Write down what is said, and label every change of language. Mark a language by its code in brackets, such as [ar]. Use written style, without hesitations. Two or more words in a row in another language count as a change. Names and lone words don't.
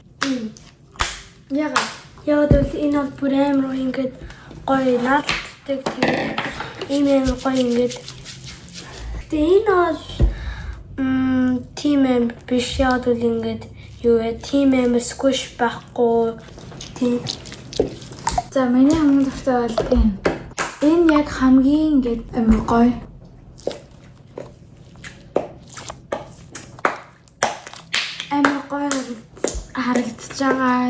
[mn] Яга. яагаад бол энэ бол бүр амар ингээд гоё наалтдаг тэгээд ийм амар гоё ингээд тэгээд энэ бол [en] team member [mn] биш яагаад бол ингээд юу вэ [en] team member squish [mn] байхгүй тийм. За миний хамгийн дуртай бол энэ. Энэ яг хамгийн ингээд амар гоё. Амар гоё харагдаж байгаа.